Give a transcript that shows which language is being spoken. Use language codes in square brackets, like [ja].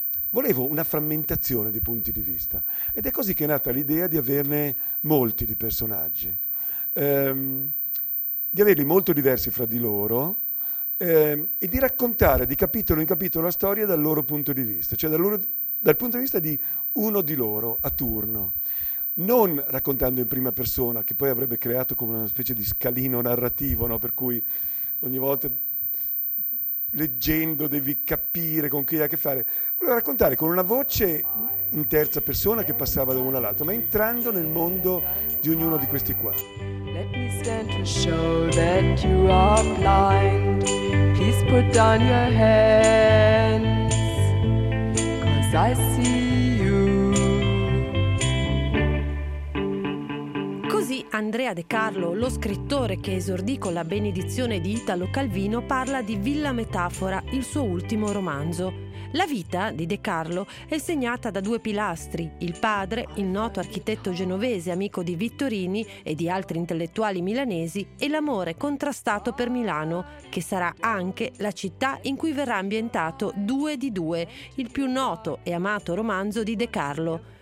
[it] Volevo una frammentazione di punti di vista ed è così che è nata l'idea di averne molti di personaggi, di averli molto diversi fra di loro e di raccontare di capitolo in capitolo la storia dal loro punto di vista, cioè dal punto di vista di uno di loro a turno, non raccontando in prima persona, che poi avrebbe creato come una specie di scalino narrativo, no? Per cui ogni volta... leggendo devi capire con chi hai a che fare. Volevo raccontare con una voce in terza persona che passava da uno all'altro, ma entrando nel mondo di ognuno di questi qua. [en] Let me stand to show that you are blind. Please put down your hands, 'cause I see you. [it] Così Andrea De Carlo, lo scrittore che esordì con la benedizione di Italo Calvino, parla di Villa Metafora, il suo ultimo romanzo. La vita di De Carlo è segnata da due pilastri: il padre, il noto architetto genovese amico di Vittorini e di altri intellettuali milanesi, e l'amore contrastato per Milano, che sarà anche la città in cui verrà ambientato Due di Due, il più noto e amato romanzo di De Carlo.